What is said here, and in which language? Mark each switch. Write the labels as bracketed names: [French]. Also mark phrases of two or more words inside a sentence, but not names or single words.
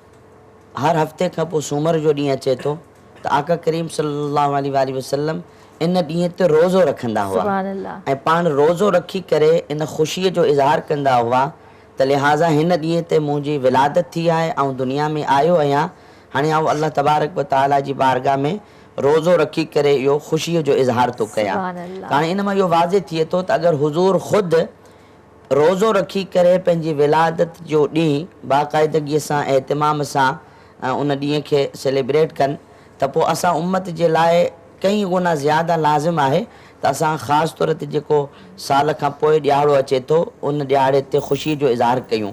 [Sindhi] हर हफ़्ते खां पोइ सूमर जो ॾींहुं अचे थो त आका करीम [Arabic] صلى الله عليه وسلم [Sindhi] इन ॾींहं ते रोज़ो रखंदा हुआ ऐं पाण रोज़ो रखी करे इन ख़ुशीअ जो इज़हार कंदा हुआ त लिहाज़ा हिन ॾींहं ते मुंहिंजी विलादत थी आहे ऐं दुनिया में आयो आहियां, हाणे आउं अल्लाह तबारक व तआला जी बारगाह में रोज़ो रखी करे इहो ख़ुशीअ जो इज़हार थो कयां। हाणे इन मां इहो वाज़े थिए थो त अगरि हुज़ूर ख़ुदि रोज़ो रखी करे पंहिंजी विलादत जो ॾींहुं बाक़ाइदगीअ सां एहतिमाम सां उन ॾींहं खे सेलिब्रेट कनि त पोइ असां उम्मत जे लाइ कई गुना ज़्यादा लाज़िम आहे त असां ख़ासि तौर ते जेको साल खां पोइ ॾियारो अचे थो उन ॾियारे ते ख़ुशीअ जो इज़हार कयूं।